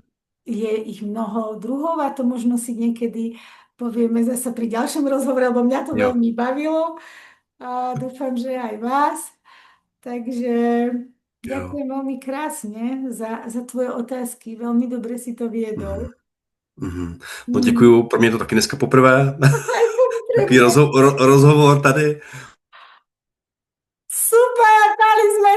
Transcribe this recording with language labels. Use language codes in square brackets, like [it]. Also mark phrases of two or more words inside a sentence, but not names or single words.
[sk] je ich mnoho druhov a to možno si niekedy povieme zase pri ďalšom rozhovore, lebo mňa to [cs] Jo. [sk] veľmi bavilo a dúfam, že aj vás. Takže [cs] Jo. [sk] ďakujem veľmi krásne za tvoje otázky. Veľmi dobre si to Mhm. viedol. Mhm. No Mm. [cs] děkuju, pro mě je to taky dneska poprvé. [sk] Aj pre [cs] Takový [sk] mňa. [cs] rozhovor tady. [sk] Super, dali sme